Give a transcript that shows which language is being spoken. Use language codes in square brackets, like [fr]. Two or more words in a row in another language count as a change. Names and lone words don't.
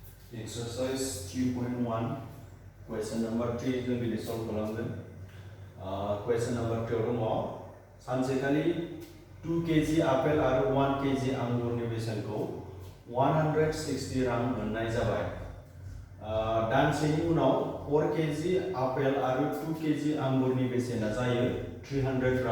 [en] Exercise Q.1 question number 3 [brx] जों दिनै solve खालामगोन. [en] Question number 3 [brx] दङ सानसेखालि 2 kg आपेल आरो 1 kg आंगुरनि बेसेनखौ 160 रां मोननाय जाबाय. दानसेनि उनाव 4 kg आपेल आरो 2 kg आंगुरनि बेसेना जायो 300 रां.